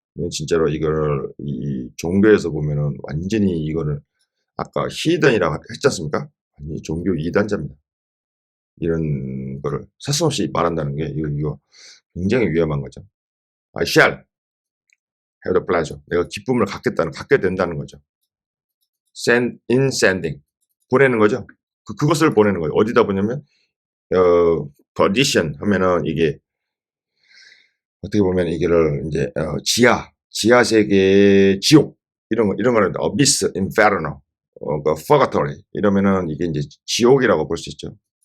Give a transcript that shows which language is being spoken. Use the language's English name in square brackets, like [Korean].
[Korean] 진짜로 이거를 이 종교에서 보면은 완전히 이거를 아까 히든이라고 했지 않습니까? 아니 종교 이단자입니다. 이런 거를 서슴없이 말한다는 게 이거 굉장히 위험한 거죠. [English] I shall have the pleasure. [Korean] 내가 기쁨을 갖게 된다는 거죠. sending. 보내는 거죠. 그것을 보내는 거예요. 어디다 보냐면, perdition 하면은 이게, 어떻게 보면 이게를 이제, 지하 세계, 지옥, 이런 거는 abyss, inferno, 그 purgatory, 이러면은 이게 이제 지옥이라고 볼 수 있죠.